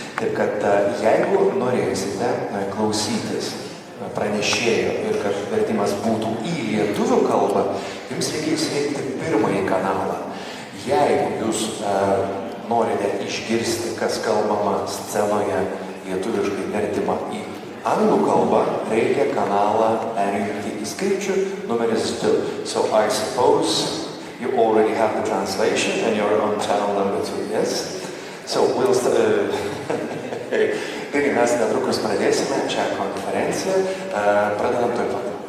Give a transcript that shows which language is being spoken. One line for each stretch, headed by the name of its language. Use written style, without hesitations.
Lithuanian: Taip kad jeigu norėsite klausytis pranešėjo ir kad vertimas būtų į lietuvių kalbą, jums reikia įsirinkti pirmąjį kanalą. Jeigu jūs norite išgirsti, kas kalbama scenoje lietuviškai vertimą į anglų kalbą, reikia kanalą perjungti į skaičių numeris 2.
English: So I suppose you already have the translation and you're on channel number 2, yes? So we'll
Lithuanian: taigi mes netrukus pradėsime šią konferenciją, pradedam tuoj pat.